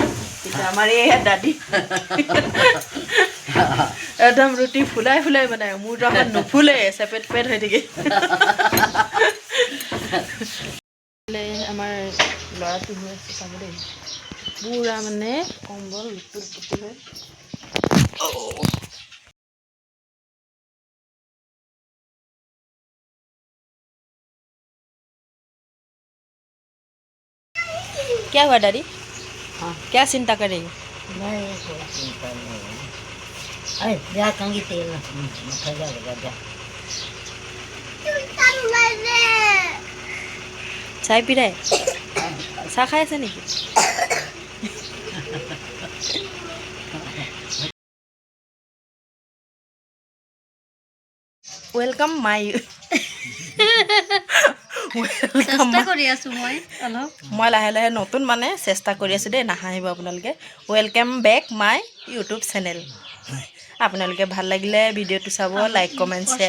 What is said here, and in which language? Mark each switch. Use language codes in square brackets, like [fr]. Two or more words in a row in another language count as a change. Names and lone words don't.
[as] কিন্তু আমাৰ এই দাদী একদম ৰুটি ফুলাই ফুলাই বনায়। মোৰতো আকৌ নুফুলে চেপেট পেট হৈ থাকে। আমাৰ ল'ৰাটো হৈ আছে চাব দেই পুৰা মানে কম্বল লুটুৰ পুটুৰ হৈ। [hi] क्या हुआ डैडी? क्या चिंता कर रही हो? नहीं कोई चिंता नहीं है। अरे जा कंगी तेल मखा जा चाय पी रहे चाह खाए से नहीं? [en] welcome my [as] মই লাহে লাহে নতুন মানে চেষ্টা কৰি আছোঁ দেই। নাহাঁহিব আপোনালোকে। [en] welcome back my YouTube channel. [as] আপোনালোকে ভাল লাগিলে ভিডিঅ'টো চাব, [en] like comment share